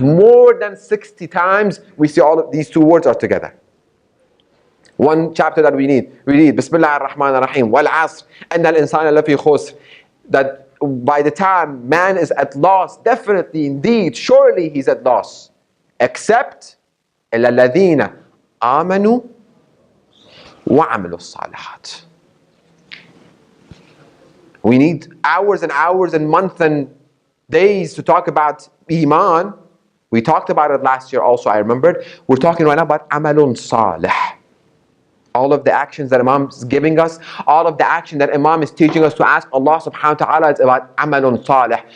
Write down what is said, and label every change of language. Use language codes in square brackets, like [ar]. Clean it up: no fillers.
[en] More than 60 times, we see all of these two words are together. One chapter that we read, [ar] Bismillah ar-Rahman ar-Rahim, وَالْعَصْرِ أَنَّ الْإِنسَانَ لَفِي خُسْرٍ. [en] That by the time man is at loss, definitely, indeed, surely he's at loss. [ar] Except إِلَّا الَّذِينَ آمَنُوا وَعَمِلُوا الصَّالِحَاتِ. [en] We need hours and hours and months and days to talk about Iman. We talked about it last year also, I remembered. We're talking right now about Amalun Salih. All of the actions that Imam is giving us, all of the action that Imam is teaching us to ask Allah subhanahu wa ta'ala is about Amalun Salih.